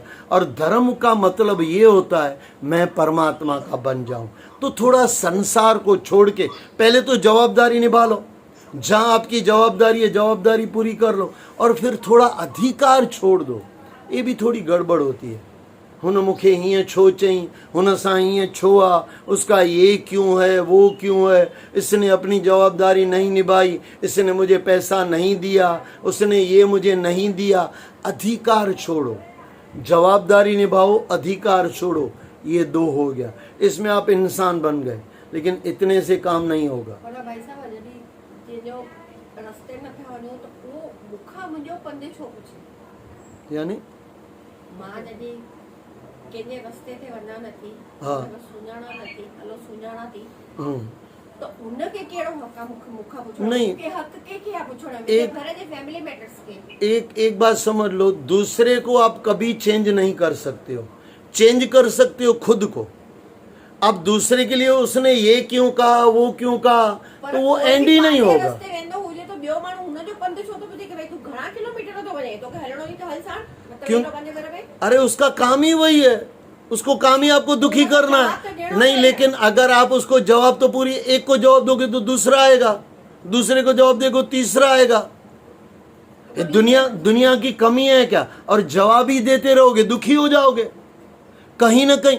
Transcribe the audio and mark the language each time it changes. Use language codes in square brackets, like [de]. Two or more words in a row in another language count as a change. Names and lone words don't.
[hi] और धर्म का मतलब ये होता है मैं परमात्मा का बन जाऊं। तो थोड़ा संसार को छोड़ के पहले तो जवाबदारी निभा लो। जहां आपकी जवाबदारी है जवाबदारी पूरी कर लो, और फिर थोड़ा अधिकार छोड़ दो। ये भी थोड़ी गड़बड़ होती है। [sd] हुन मुखे हीअं छो चई, हुन सां हीअं छो आ, [hi] उसका ये क्यों है, वो क्यों है, इसने अपनी जवाबदारी नहीं निभाई, इसने मुझे पैसा नहीं दिया, उसने ये मुझे नहीं दिया। अधिकार छोड़ो, जवाबदारी निभाओ, अधिकार छोड़ो। ये 2 हो गया। इसमें आप इंसान बन गए, लेकिन इतने से काम नहीं होगा। [sd] भाई साहब जॾहिं जो रस्ते में थे वञो तो वो मूंखां मुंहिंजो पंधु छो पुछे? यानी मां जॾहिं कंहिंजे रस्ते ते वञा नथी, हाँ। सुञाणा नथी, हलो सुञाणा थी, हम्म, तो उनखे कहिड़ो हक़ आहे मूंखां पुछण? नहीं। के हक़ के आहे पुछण? मुंहिंजे घर जे [en] family matters [sd] के। [hi] एक बात समझ लो, दूसरे को आप कभी चेंज नहीं कर सकते हो। चेंज कर सकते हो खुद को। अब दूसरे के लिए उसने ये क्यों कहा, वो क्यों कहा, तो वो एंड ही नहीं होगा। [sd] रस्ते वेंदो हुजे तो ॿियो माण्हू हुनजो पंधु छो थो पुछे कि भाई तू घणा किलोमीटर थो वञे, तोखे हलणो ई तो हल साण, क्यों? मतलब पंहिंजे घर में। [hi] अरे उसका काम ही वही है, उसको काम ही आपको दुखी करना है। नहीं, लेकिन अगर आप उसको जवाब तो पूरी, एक को जवाब दोगे तो दूसरा आएगा, दूसरे को जवाब देगो तीसरा आएगा। ये दुनिया की कमी है क्या? और जवाब ही देते रहोगे, दुखी हो जाओगे कहीं ना कहीं।